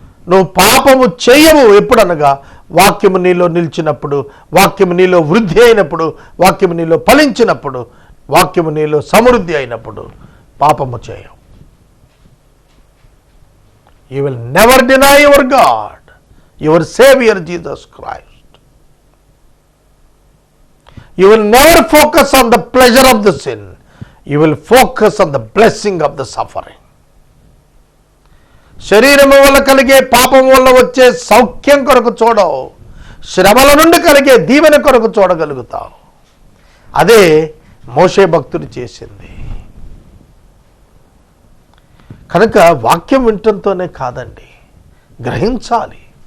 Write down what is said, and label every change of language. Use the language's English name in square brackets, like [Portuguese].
[Telugu] నువ్వు పాపము చేయవు ఎప్పుడనగా వాక్యము నీలో నిలిచినప్పుడు, వాక్యము నీలో వృద్ధి అయినప్పుడు, వాక్యము నీలో ఫలించినప్పుడు, వాక్యము నీలో సమృద్ధి అయినప్పుడు పాపము చేయవు. [English] You will never deny your God, your saviour Jesus Christ. You will never focus on the pleasure of the sin. You will focus on the blessing of the suffering. [Telugu] శరీరము వల్ల కలిగే పాపం వల్ల వచ్చే సౌఖ్యం కొరకు చూడవు, శ్రమల నుండి కలిగే దీవెన కొరకు చూడగలుగుతావు. అదే మోషే భక్తుడు చేసింది. కనుక వాక్యం వినటంతోనే కాదండి, గ్రహించాలి.